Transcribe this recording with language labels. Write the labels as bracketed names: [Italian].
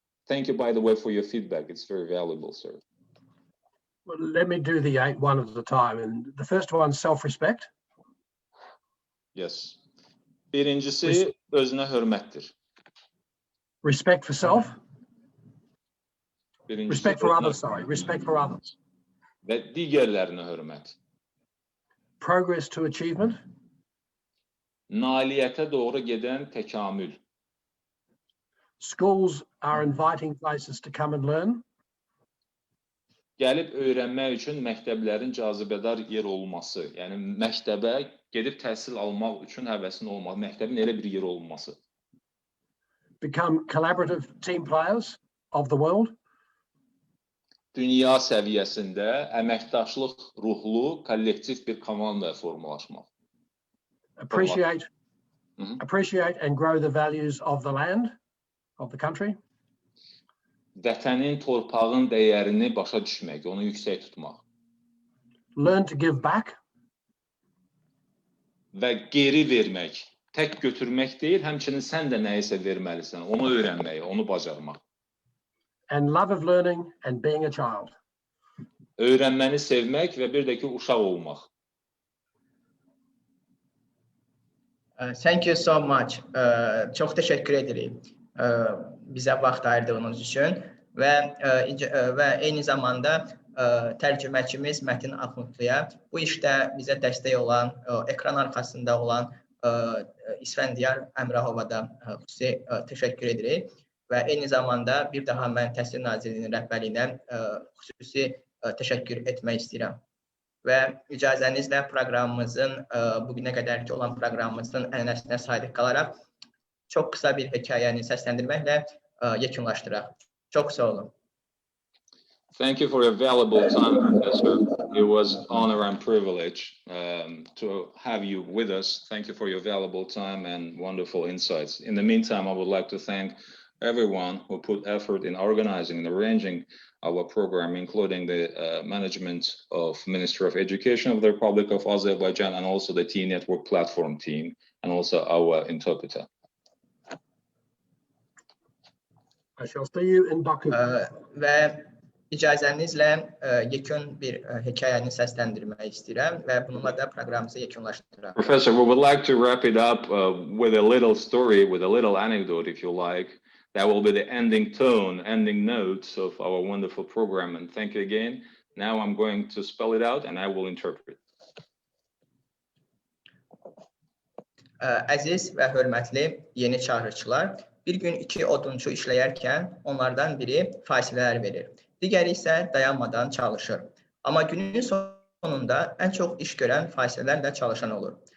[English] Thank you, by the way, for your feedback. It's very valuable, sir. Well, let me do the 8 one at a time. And the first one, self-respect. Yes. [Azerbaijani] Birincisi özünə hörmətdir. [English] Respect for self. [Azerbaijani] Birincisi [English] Respect for others, sorry. Respect for others. [Azerbaijani] Və digərlərinə hörmət. [English] Progress to achievement. [Azerbaijani] Nailiyyətə doğru gedən təkamül. [English] schools are inviting places to come and learn. [Azerbaijani] Gəlib öyrənmək üçün məktəblərin cazibədar yer olması, yəni məktəbə gedib təhsil almaq üçün həvəsin olması, məktəbin elə bir yer olması. [English] Become collaborative team players of the world. [Azerbaijani] Dünya səviyyəsində əməkdaşlıq ruhlu, kollektiv bir komanda formalaşmaq. [English] Appreciate and grow the values of the land, of the country. [Azerbaijani] Vətənin, torpağın dəyərini başa düşmək, onu yüksək tutmaq. [English] Learn to give back. [Azerbaijani] Və geri vermək, tək götürmək deyil, həmçinin sən də nəyisə verməlisən, onu öyrənmək, onu bacarmaq. [English] And love of learning and being a child. [Azerbaijani] Öyrənməni sevmək və bir də ki, uşaq olmaq. [English] Thank you so much. [Azerbaijani] Çox təşəkkür edirik bizə vaxt ayırdığınız üçün və eyni zamanda tərcüməçimiz Mətin Axundluya bu işdə bizə dəstək olan, ekran arxasında olan İsfəndiyar Əmrahova da xüsusi təşəkkür edirik və eyni zamanda bir daha mən Təhsil Nazirliyinin rəhbərliyinə xüsusi təşəkkür etmək istəyirəm. Və icazənizlə proqramımızın, bugünə qədərki olan proqramımızın ənənəsinə sadiq qalaraq çox qısa bir hekayəni səsləndirməklə yekunlaşdıraq. Çox sağ olun. [English] Thank you for your valuable time, Professor. It was an honor and privilege to have you with us. Thank you for your valuable time and wonderful insights. In the meantime, I would like to thank everyone who put effort in organizing and arranging our program, including the management of Ministry of Education of the Republic of Azerbaijan and also the T-Network platform team and also our interpreter. I shall see you in Baku. [Azerbaijani] Və icazənizlə yekun bir hekayəni səsləndirmək istəyirəm və bununla da proqramımızı yekunlaşdıraq. [English] Professor, we would like to wrap it up with a little story, with a little anecdote, if you like. That will be the ending tone, ending notes of our wonderful program. And thank you again. Now I'm going to spell it out and I will interpret. [Azerbaijani] Əziz və hörmətli yeni çağrıçılar, bir gün iki odunçu işləyərkən onlardan biri fasilələr verir. Digəri isə dayanmadan çalışır. Amma günün sonunda ən çox iş görən fasilələrlə çalışan olur.